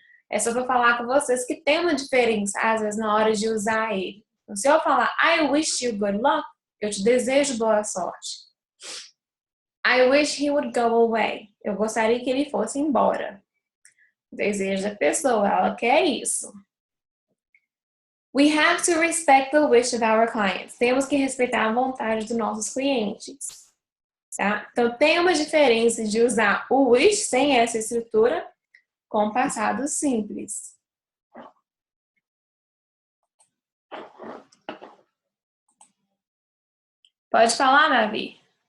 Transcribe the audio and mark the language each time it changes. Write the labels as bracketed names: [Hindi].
[Portuguese] É só para falar com vocês que tem uma diferença, às vezes, na hora de usar ele. Então, se eu falar [English] I wish you good luck, [Portuguese] eu te desejo boa sorte. [English] I wish he would go away. [Portuguese] Eu gostaria que ele fosse embora. Desejo da pessoa, ela quer isso. [English] We have to respect the wish of our clients. [Portuguese] Temos que respeitar a vontade dos nossos clientes. Tá? Então, tem uma diferença de usar o wish sem essa estrutura com passado simples. Pode falar, Davi.